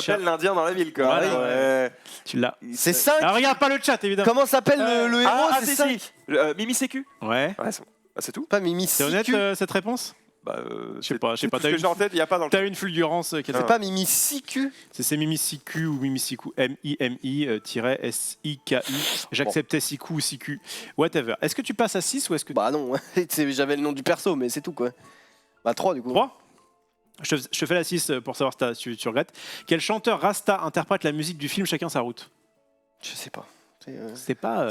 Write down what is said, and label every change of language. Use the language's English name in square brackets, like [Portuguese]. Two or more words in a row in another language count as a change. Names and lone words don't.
[French] s'appelle l'Indien dans la ville quoi? Voilà, Ouais. Tu l'as. C'est 5. Alors regarde pas le chat évidemment. Comment s'appelle le héros? Ah, C'est si, 5. si. Mimi Sécu. Ouais. Ouais, c'est tout. Pas Mimi C'est honnête Siku. cette réponse? Bah, Je sais pas. tout T'as ce que une, j'ai en tête, il n'y a pas dans le. t'as une fulgurance. Ah. C'est pas Mimi Siku. C'est Mimisiku ou Mimisiku, M-I-M-I-S-I-K-U. J'acceptais Siku ou Siku, whatever. Est-ce que tu passes à 6 ou est-ce que Bah non, j'avais le nom du perso, mais c'est tout quoi. Bah 3 du coup. 3? Je te fais la 6 pour savoir si tu regrettes. Quel chanteur Rasta interprète la musique du film Chacun sa route? Je sais pas. C'est pas.